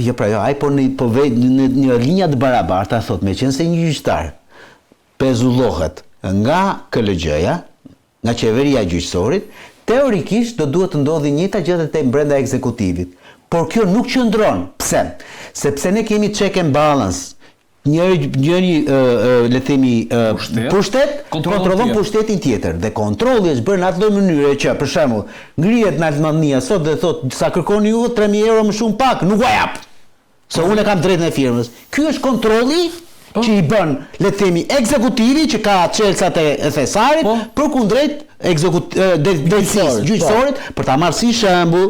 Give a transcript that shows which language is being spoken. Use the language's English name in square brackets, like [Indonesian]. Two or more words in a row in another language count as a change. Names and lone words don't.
[Albanian] Jo, pra jo, ai po në një linja të barabarta thotë meqense një gjyqtar pezullohet nga KLG-ja, nga qeveria gjyqësorit, teorikisht do duhet të ndodhi njëjta gjë te brenda ekzekutivit. Por kjo nuk qëndron. Pse? Sepse ne kemi [English] check and balance. [Albanian] Njëri le themi pushtet kontrollon pushtetin tjetër dhe kontrolli është bërë në atë mënyrë që për shembull ngrihet në Altmania sot dhe thotë sa kërkoni ju 3000 euro më shumë pak, nuk ua jap. Se unë kam drejtën e firmës. Ky është kontrolli që i bën, le të themi, ekzekutivi që ka çelësat e thesarit përkundrejt gjyqësorit për ta marrë si shembull